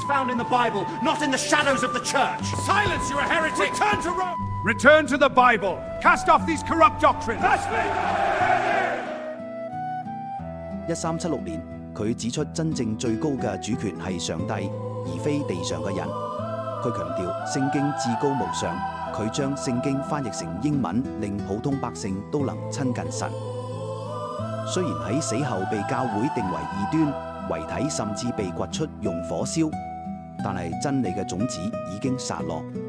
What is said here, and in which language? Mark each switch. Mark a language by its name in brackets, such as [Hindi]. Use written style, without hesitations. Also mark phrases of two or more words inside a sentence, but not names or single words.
[English] Found in the Bible, not in the shadows of the church. Silence, you're a heretic! Return to Rome! Return to the Bible! Cast off these corrupt doctrines! [Cantonese] 1376 年，佢指出真正最高嘅主權係上帝，而非地上嘅人。佢強調聖經至高無上，佢將聖經翻譯成英文，令普通百姓都能親近神。雖然喺死後被教會定為異端，遺體甚至被掘出用火燒，但係真理嘅種子已經撒落。